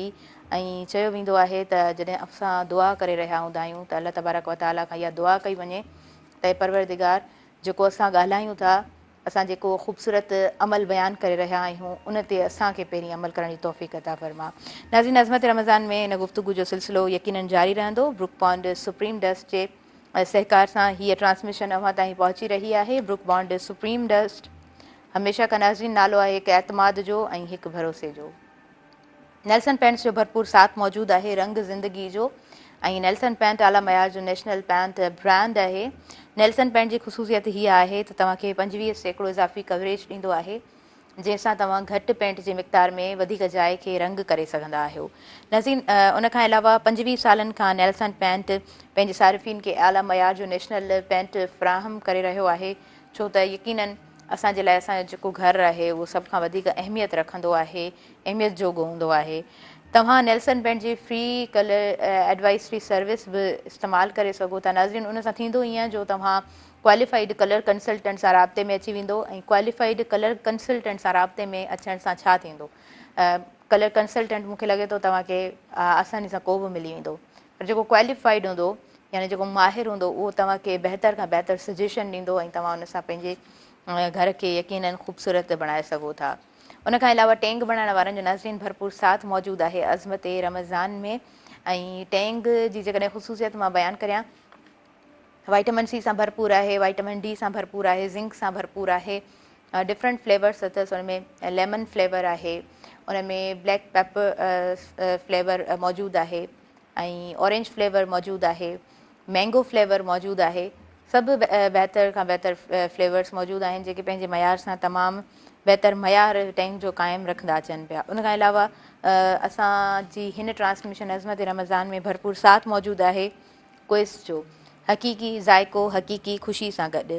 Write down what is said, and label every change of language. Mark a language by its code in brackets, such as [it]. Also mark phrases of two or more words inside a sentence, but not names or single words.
[sd] ऐं चयो वेंदो आहे त जॾहिं असां दुआ करे रहिया हूंदा आहियूं त [ar] الله تبارك وتعالى [sd] खां इहा दुआ कई वञे त परवरदिगार जेको असां ॻाल्हायूं था, असां जेको ख़ूबसूरत अमल बयानु करे रहिया आहियूं उन ते असांखे पहिरीं अमल करण जी तौफ़ीक़ अता फ़रमा। नाज़रीन, अज़मत रमज़ान में इन गुफ़्तगू जो सिलसिलो यकीनन जारी रहंदो। ब्रुक बॉन्ड सुप्रीम डस्ट जे सहकार सां हीअ ट्रांसमिशन अव्हां ताईं पहुची रही आहे। ब्रुक बॉन्ड सुप्रीम डस्ट हमेशह का नाज़रीन नालो आहे हिकु एतमाद जो ऐं हिकु भरोसे जो। नेल्सन पेंट्स जो भरपूर साथ मौजूदु आहे रंग ज़िंदगी जो, ऐं नेल्सन पेंट आला मयार जो [en] national paint brand [sd] आहे। नेल्सन पेंट जी ख़ुसूसियत हीअ आहे त तव्हांखे 25% इज़ाफ़ी कवरेज ॾींदो आहे, जंहिंसां तव्हां घटि पेंट जे मिक़दार में वधीक जाइ खे रंग करे सघंदा आहियो। नज़ीन उनखां अलावा 25 सालनि खां नेल्सन पेंट पंहिंजे सारिफ़ीन खे आला मयार जो [en] national paint [sd] फ़राहम करे रहियो आहे, छो त यकीनन असांजे लाइ असांजो जेको घरु आहे उहो सभ खां वधीक अहमियत रखंदो आहे, अहमियत जोॻो हूंदो आहे। तव्हां नेल्सन पेंट जी [en] free colour advisory service [sd] बि इस्तेमालु करे सघो था। नाज़रीन, उन सां थींदो ईअं जो तव्हां [en] qualified colour consultant [sd] सां राब्ते में अची वेंदो, ऐं [en] qualified colour consultant [sd] सां राब्ते में अचण सां छा थींदो, [en] colour consultant [sd] मूंखे लॻे थो तव्हांखे आसानी सां को बि मिली वेंदो, पर जेको क्वालिफाइड हूंदो यानी जेको माहिर हूंदो उहो तव्हांखे बहितर खां बहितर सजेशन ॾींदो ऐं तव्हां उन सां पंहिंजे घर खे यकीनन ख़ूबसूरत बणाए सघो था। उनखां अलावा टैंग बनाइण वारनि जो नाज़रीन भरपूर साथ मौजूदु आहे अज़मत रमज़ान में। ऐं टैंग जी जेकॾहिं ख़ुसूसियत मां बयानु करियां, [en] vitamin C [sd] सां भरपूर आहे, [en] vitamin D [sd] सां भरपूर आहे, ज़िंक सां भरपूर आहे, [en] different flavours [sd] अथसि। उनमें [en] lemon flavour [sd] आहे, उनमें [en] black pepper flavour [sd] मौजूदु आहे, ऐं [en] orange flavour [sd] मौजूदु आहे, [en] mango flavour [sd] मौजूदु आहे। सभु बहितर खां बहितर फ्लेवर्स मौजूदु आहिनि जेके पंहिंजे मयार सां तमामु बहितर मयार टैंक जो क़ाइमु रखंदा अचनि पिया। उनखां अलावा असांजी हिन ट्रांसमिशन अज़मत रमज़ान में भरपूर साथ मौजूदु आहे क्विज़ जो, हक़ीक़ी ज़ाइको हक़ीक़ी ख़ुशी सां गॾु।